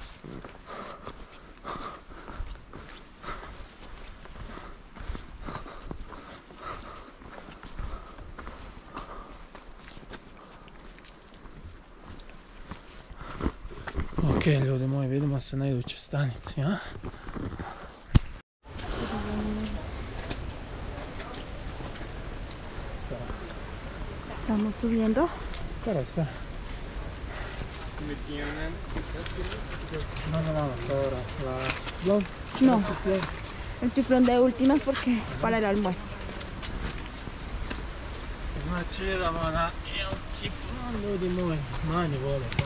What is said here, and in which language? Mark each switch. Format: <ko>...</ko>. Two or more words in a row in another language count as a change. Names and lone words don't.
<hr>Ok ljudi moji, vidimo se na idućoj stanici, a?</hr> <es>Estamos subiendo. Espera. No, vamos ahora. No, el chuflón de últimas porque para el almuerzo.</es> <hr>Znači idemo na El Chiflón, ljudi moji, manje vode.</hr>